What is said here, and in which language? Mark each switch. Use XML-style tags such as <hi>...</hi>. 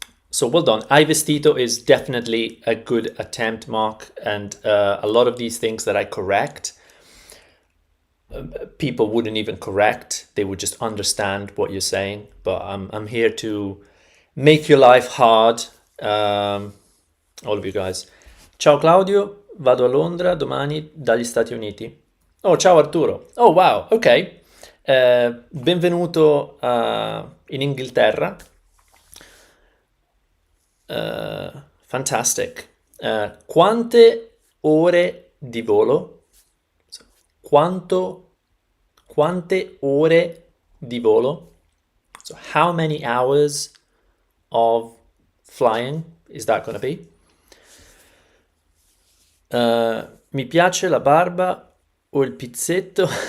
<en>So well done.</en> <it>Hai vestito</it> <en>is definitely a good attempt, Mark. And a lot of these things that I correct, people wouldn't even correct. They would just understand what you're saying. But I'm here to make your life hard. All of you guys.</en> <it>Ciao Claudio, vado a Londra domani dagli Stati Uniti. Oh, ciao Arturo. Oh wow, ok. Benvenuto in Inghilterra. Fantastic. Quante ore di volo? So, quante ore di volo?</it> <en>So how many hours of flying is that going to be?</en> <it>Mi piace la barba o il pizzetto?</it>